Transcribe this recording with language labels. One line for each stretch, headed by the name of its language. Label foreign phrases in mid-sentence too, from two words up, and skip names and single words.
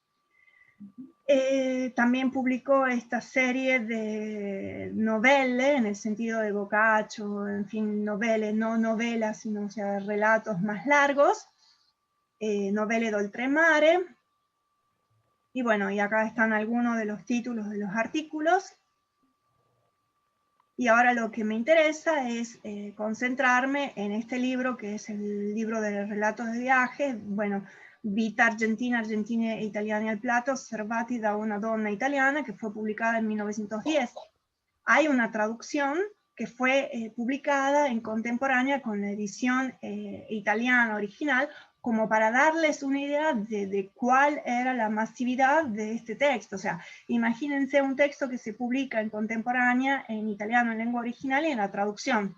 Spanish: También publicó esta serie de novelle, en el sentido de Boccaccio, en fin, novelle, no novelas, sino, o sea, relatos más largos, Novelle d'oltremare. Y bueno, y acá están algunos de los títulos de los artículos. Y ahora lo que me interesa es concentrarme en este libro, que es el libro de relatos de viaje. Bueno, Vita Argentina, Argentina e Italiani al Plato, osservati da una donna italiana, que fue publicada en 1910. Hay una traducción que fue publicada en contemporánea con la edición italiana original, como para darles una idea de cuál era la masividad de este texto. O sea, imagínense un texto que se publica en contemporánea, en italiano, en lengua original, y en la traducción.